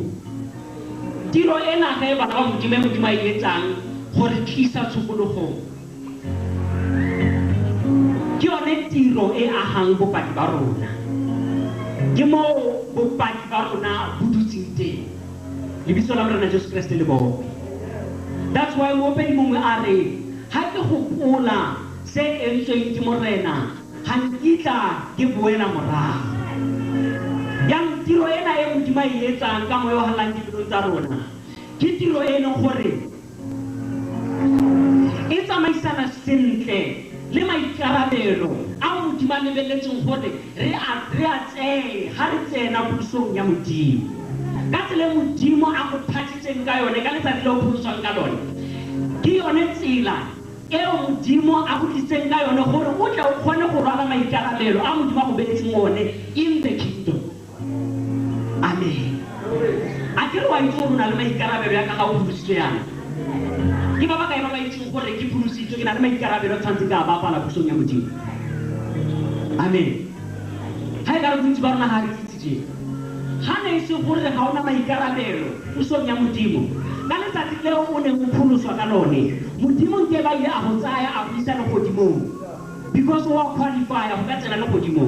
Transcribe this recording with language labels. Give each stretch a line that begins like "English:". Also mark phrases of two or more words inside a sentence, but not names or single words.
Tswana: Tiro ena ga e bana ba Modimo a e etsang gore tlisa tshokologong, ke yone tiro e agang bopaki ba rona, ke mo bopaki ba rona bo dutseng teng. Lebitso la Morena Jesu Kriste le bogwe.
English: That's why
Tswana: moopedi mongwe a re ha ke gopola se entsweng ke Morena ga nkitla ke boela morago. Yang tiro ena e Modimo a e etsang ka moya o halang dipelong tsa rona, ke tiro e leng gore e tsamaisana sentle le maikarabelo a Modimo a lebeletseng gore re a tseye ga re tsena pusong ya Modimo. Ka tsela Modimo a go phatsitseng ka yone ka letsatsi le o pholoswang ka lone, ke yone tsela eo Modimo a go tliseng ka yone gore o tle o kgone go rwala maikarabelo a Modimo a go beetseng one
English: in the kingdom.
Tswana: Amen. A ke re wa itse gore o na le maikarabelo ya ka ga o pholositswe yana? Ke ba ba kae ba ba itseng gore ke pholositswe ke na le maikarabelo a tshwantseng ka a bapala pusong ya Modimo? Amen. Ha e ka re bontsi ba rona ga re itse je, ga ne se gore ga ona maikarabelo pusong ya Modimo, ka letsatsi leo o neng o pholoswa ka lone, Modimo nke ba ile a go tsaya a go isa legodimong, because o a qualify go ka tsena legodimong.